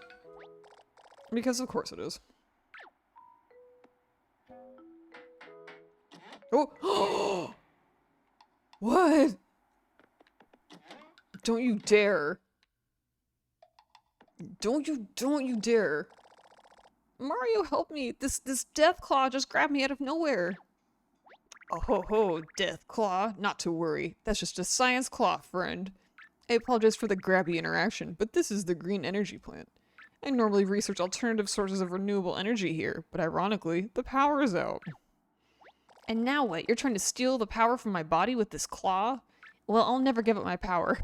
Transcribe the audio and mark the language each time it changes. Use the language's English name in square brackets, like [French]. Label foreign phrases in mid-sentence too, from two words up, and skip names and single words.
[English] Because of course it is. Oh! What? Don't you dare. Don't you dare. Mario, help me. This Death Claw just grabbed me out of nowhere. Oh ho ho, Death Claw. Not to worry. That's just a science claw, friend. I apologize for the grabby interaction, but this is the green energy plant. I normally research alternative sources of renewable energy here, but ironically, the power is out. And now what? You're trying to steal the power from my body with this claw? Well, I'll never give up my power.